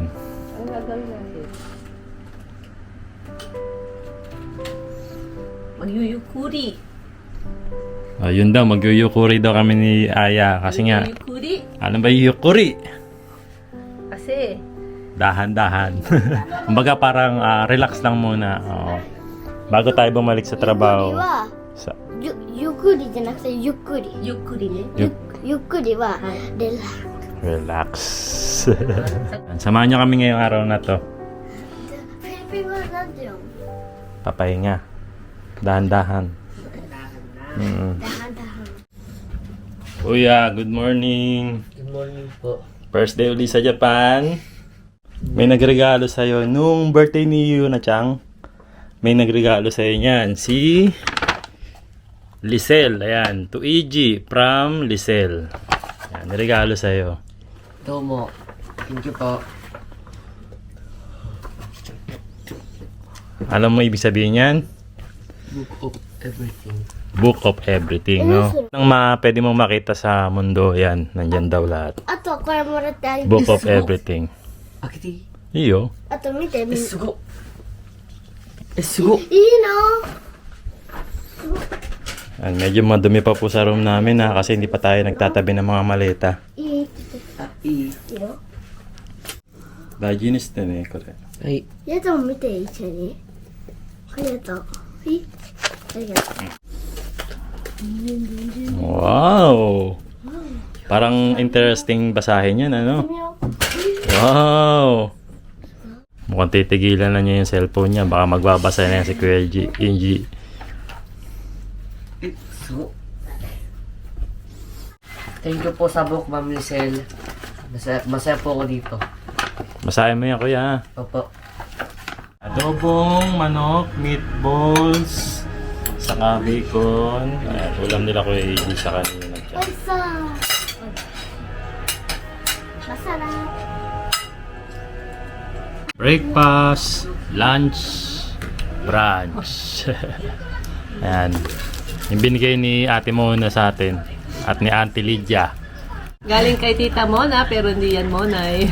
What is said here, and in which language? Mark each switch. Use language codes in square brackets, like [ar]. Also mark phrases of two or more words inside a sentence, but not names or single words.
[tl] Ang gagawin natin? Magyuyukuri. Yun daw, magyuyukuri daw kami ni Aya. Kasi nga, Yukuri? ano ba yung yukuri? Kasi Dahan-dahan. Kumbaga parang relax lang muna. Bago tayo bumalik sa trabaho. [ja] Yukuri じゃなくてゆっくり。ゆっくりね。ゆっくりは Relax. [tl] Samahan niyo kami ngayong araw na to. [en] Philippine word [ja] なんて読む？ [tl] Papahinga. Dahan-dahan. Dahan-dahan. Kuya, [en] good morning. Good morning po. First day [tl] uli sa Japan. May nagregalo sa'yo nung birthday ni Yuna-chan. May nagregalo sa'yo niyan. Si Lisel. Ayan. [en] To EG from Lisel. [tl] Ayan. Nirregalo sa'yo. [en] Domo. Thank you po. [tl] Alam mo ibig sabihin yan? [en] Book of everything. Book of everything, no? [tl] Nang pwede mong makita sa mundo, yan. Nandyan daw lahat. [ja] あとこれもらってあげる。 [en] Book of everything. [ja] 開けていい？ Iyo. あと見てみ。いいすごっ。すごっ。の？ [tl] Ayan, medyo madumi pa po sa room namin kasi hindi pa tayo nagtatabi ng mga maleta. [ja] いい。あ、いい。いいよ。大事にしてね、これ。はい。やつも見て一緒に。ありがとう。はい。ありがとう。 [tl] Wow! Parang interesting basahin yan, ano? Wow! Mukhang titigilan na niya yung cellphone niya. Baka magbabasa na yan si Kuya Inji. すごっ。 [en] Thank you [tl] po sa book, Ma'am Lisel. Masaya po ako dito. Basahin mo yan, Kuya. Opo. Adobong manok, meatballs, saka bacon. Ayan, ulam nila Kuya Inji sa kanina. [ja] おいしそう。マサラ。 [en] Breakfast, lunch, brunch. [tl] Ayan. Yung binigay ni Ate Mona sa atin at ni Auntie Lydia. galing kay Tita Mona pero hindi yan Mona eh.